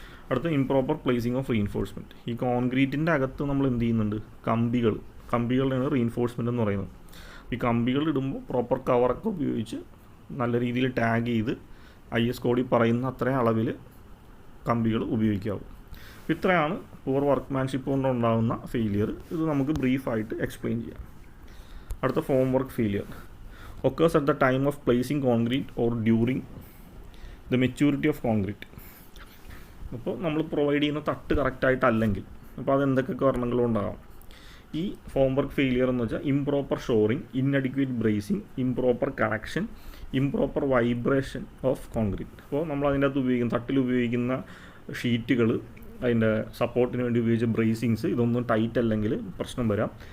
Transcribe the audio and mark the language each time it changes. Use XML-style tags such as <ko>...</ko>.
<ml>അടുത്ത improper placing of reinforcement. ഈ കോൺക്രീറ്റിൻ്റെ അകത്ത് നമ്മൾ എന്ത് ചെയ്യുന്നുണ്ട്, കമ്പികളുടെയാണ് റീഇൻഫോഴ്സ്മെൻറ്റ് എന്ന് പറയുന്നത്. ഈ കമ്പികൾ ഇടുമ്പോൾ പ്രോപ്പർ കവറൊക്കെ ഉപയോഗിച്ച് നല്ല രീതിയിൽ ടാഗ് ചെയ്ത് IS കോഡിൽ പറയുന്ന അത്രയും അളവിൽ കമ്പികൾ ഉപയോഗിക്കാവും. ഇത്രയാണ് പൂർ വർക്ക്മാൻഷിപ്പ് കൊണ്ടുണ്ടാകുന്ന ഫെയിലിയർ. ഇത് നമുക്ക് ബ്രീഫായിട്ട് എക്സ്പ്ലെയിൻ ചെയ്യാം.</ml> <en>അടുത്ത form work failure occurs at the time of placing concrete or during the maturity of concrete.</en> <ml>അപ്പോൾ നമ്മൾ പ്രൊവൈഡ് ചെയ്യുന്ന തട്ട് കറക്റ്റായിട്ടല്ലെങ്കിൽ അപ്പോൾ അതെന്തൊക്കെ കാരണങ്ങളുണ്ടാകാം. ഈ ഫോം വർക്ക് ഫെയിലിയർ എന്ന് വെച്ചാൽ</ml> <en>Improper shoring, inadequate bracing, improper connection, improper vibration of concrete.</en> <ml>അപ്പോൾ നമ്മൾ അതിൻ്റെ അകത്ത് തട്ടിൽ ഉപയോഗിക്കുന്ന ഷീറ്റുകൾ, അതിൻ്റെ സപ്പോർട്ടിന് വേണ്ടി ഉപയോഗിച്ച ബ്രേസിങ്സ് ഇതൊന്നും ടൈറ്റ് അല്ലെങ്കിൽ പ്രശ്നം വരാം.</ml>